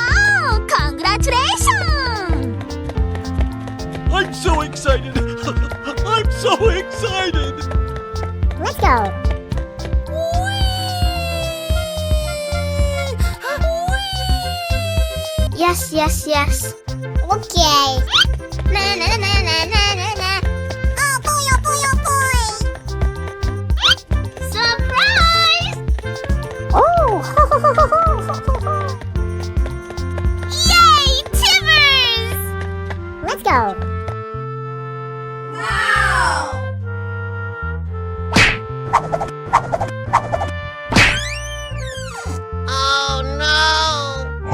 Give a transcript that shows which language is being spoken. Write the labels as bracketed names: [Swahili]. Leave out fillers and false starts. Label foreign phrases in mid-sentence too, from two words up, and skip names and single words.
[English] Wow! Congratulations! I'm so excited! I'm so excited! Let's go. Yes, yes, yes. Okay. Na na na na na na na. Oh boy, oh boy, oh boy. Surprise! Oh. Yay, Timbers! Let's go. Oh no!